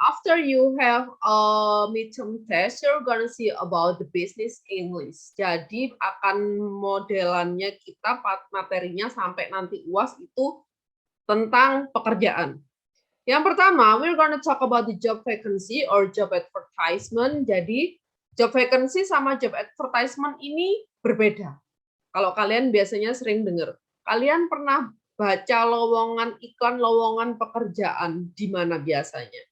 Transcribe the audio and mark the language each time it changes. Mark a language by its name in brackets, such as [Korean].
[English] After you have a midterm test, you're gonna see about the business English. [Indonesian] Jadi akan modelannya kita materinya sampai nanti UAS itu tentang pekerjaan. Yang pertama, [English] we're gonna talk about the job vacancy or job advertisement. [Indonesian] Jadi job vacancy sama job advertisement ini berbeda. Kalau kalian biasanya sering dengar, kalian pernah baca lowongan iklan lowongan pekerjaan di mana biasanya?